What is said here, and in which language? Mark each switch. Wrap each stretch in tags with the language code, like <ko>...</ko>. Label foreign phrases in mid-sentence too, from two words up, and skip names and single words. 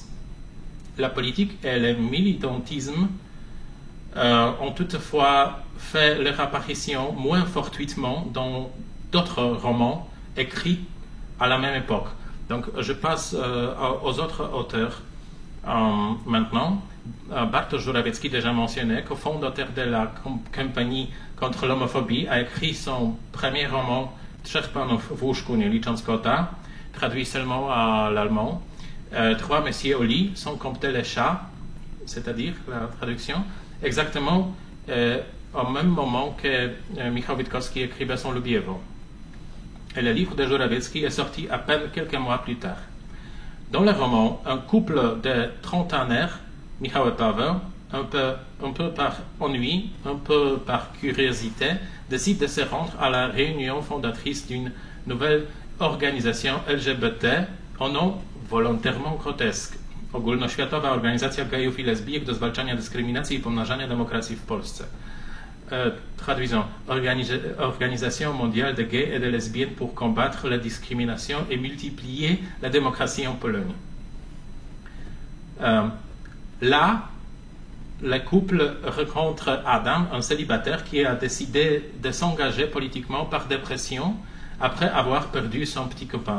<fr>La politique et le militantisme ont toutefois fait leur apparition moins fortuitement dans d'autres romans écrits à la même époque. Donc je passe aux autres auteurs maintenant. Bartosz Żurawiecki, déjà mentionné, cofondateur de la campagne contre l'homophobie, a écrit son premier roman Trzech panów w łóżku, nie licząc kota, traduit seulement à l'allemand. Trois messieurs au lit, sans compter les chats, c'est-à-dire la traduction, exactement au même moment que Michał Witkowski écrivait son Lubiewo. Et le livre de Żurawiecki est sorti à peine quelques mois plus tard. Dans le roman, un couple de trentenaires, Michał et Paweł, un peu par ennui, un peu par curiosité, décide de se rendre à la réunion fondatrice d'une nouvelle organisation LGBT o nom volontairement grotesque. Ogólnoświatowa Organizacja Gejów i Lesbijek do zwalczania dyskryminacji i pomnażania demokracji w Polsce. Traduisons. Organisation mondiale de gays et de lesbiennes pour combattre la discrimination et multiplier la démocratie en Pologne. Là, le couple rencontre Adam, un célibataire qui a décidé de s'engager politiquement par dépression après avoir perdu son petit copain.</fr>